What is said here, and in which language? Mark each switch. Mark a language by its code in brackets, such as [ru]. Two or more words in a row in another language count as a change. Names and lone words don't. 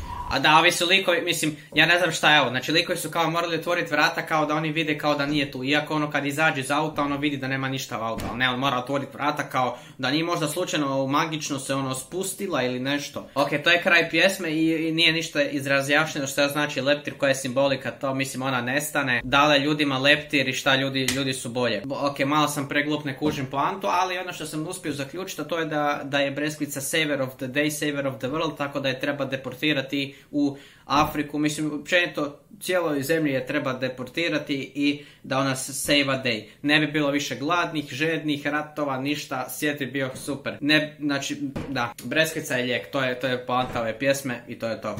[hr] A da, ovi su likovi, mislim, ja ne znam šta je ovo, znači likovi su kao morali otvoriti vrata kao da oni vide kao da nije tu, iako ono kad izađe iz auta ono vidi da nema ništa u auta, ali ne, on mora otvoriti vrata kao da nije možda slučajno magično se ono spustila ili nešto. Ok, to je kraj pjesme i nije ništa izrazjašnjeno šta znači leptir, koja je simbolika, to mislim ona nestane, dale ljudima leptir i šta ljudi su bolje. Ok, malo sam preglup, ne kužim poantu, ali ono što sam uspio zaključiti to je da je Breskvica [en] saver of the day, saver of the world, [hr] tako da je treba deportirati u Afriku, mislim, općenito cijeloj zemlji je treba deportirati i da ona [en] save a day. [hr] Ne bi bilo više gladnih, žednih, ratova, ništa, svijet bi bio super. Ne, znači, da, Breskvica je lijek, to je poanta ove pjesme i to je to.